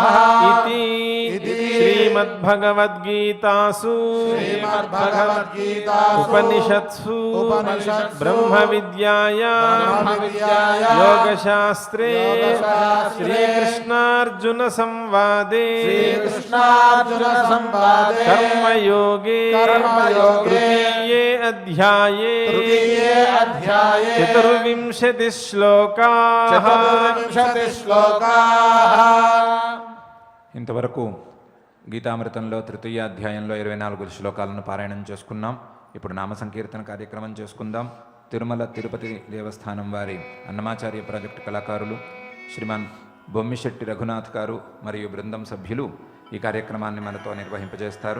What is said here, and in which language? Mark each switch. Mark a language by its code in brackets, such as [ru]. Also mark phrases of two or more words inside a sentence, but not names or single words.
[sa] इति श्रीमद्भगवद्गीतासु उपनिषत्सु ब्रह्मविद्यायां योगशास्त्रे श्रीकृष्णार्जुन संवादे कर्मयोगे तृतीये अध्याये चतुर्विंशतिः श्लोकाः [te] ఇంతవరకు గీతామృతంలో తృతీయ అధ్యాయంలో 24 శ్లోకాలను పారాయణం చేసుకున్నాం. ఇప్పుడు నామ సంకీర్తన కార్యక్రమం చేసుకుందాం. తిరుమల తిరుపతి దేవస్థానం వారి అన్నమాచార్య ప్రాజెక్టు కళాకారులు శ్రీమాన్ బొమ్మిశెట్టి రఘునాథ్ గారు మరియు బృందం సభ్యులు ఈ కార్యక్రమాన్ని మనతో నిర్వహింపజేస్తారు.